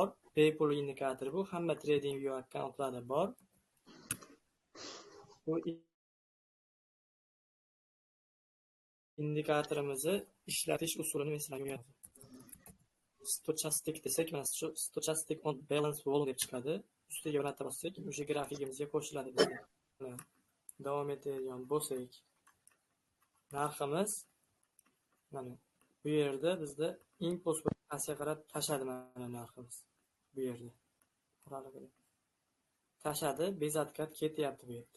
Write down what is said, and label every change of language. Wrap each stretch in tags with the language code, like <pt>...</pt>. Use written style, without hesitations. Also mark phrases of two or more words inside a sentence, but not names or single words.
<uz>Bepul indikator bu, hamma trading view akkauntlarda bor. Bu indikatorimizni ishlatish usulini men sizlarga o'rgataman. Stochastic desak, mana shu</uz> <en>stochastic on balance wall</en> <uz>deb chiqadi. Ustiga o'rnata bossak, o'sha grafikimizga qo'shiladi. Davom etadigan bo'lsak, narximiz mana bu yerda bizda impuls pastga qarab tashadi. Mana narximiz bu yerda tashadi, bezatkad ketyapti bu yerda.</uz>